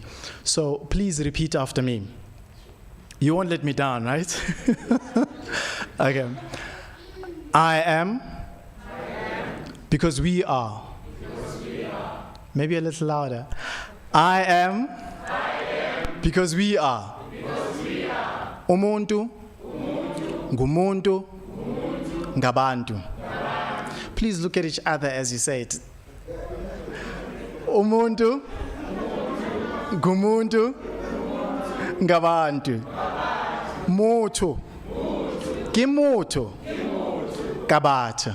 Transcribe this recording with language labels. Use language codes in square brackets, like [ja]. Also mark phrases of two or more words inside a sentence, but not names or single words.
[en] So please repeat after me. You won't let me down, right? Okay. I am. Because we are. Maybe a little louder. I am. Because we are. [zu] Umuntu. Ngumuntu. Ngabantu. [en] Please look at each other as you say it. [zu] Umuntu. Ngumuntu. Ngabantu. Motho. [st] Kimotho. Kabatha.